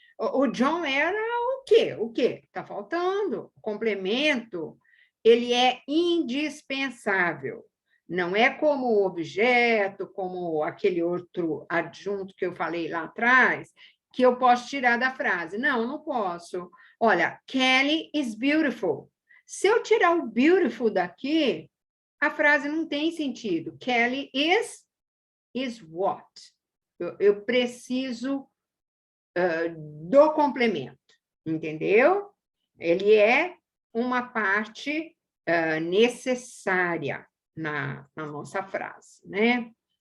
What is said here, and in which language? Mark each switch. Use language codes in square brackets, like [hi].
[pt] O John era o quê? O quê? Está faltando. O complemento, ele é indispensável. Não é como o objeto, como aquele outro adjunto que eu falei lá atrás, que eu posso tirar da frase. Não, não posso. [en] Olha, Kelly is beautiful. [pt] Se eu tirar o beautiful daqui, a frase não tem sentido. [en] Kelly is what? [pt] Eu preciso do complemento, entendeu? Ele é uma parte necessária na nossa frase, né?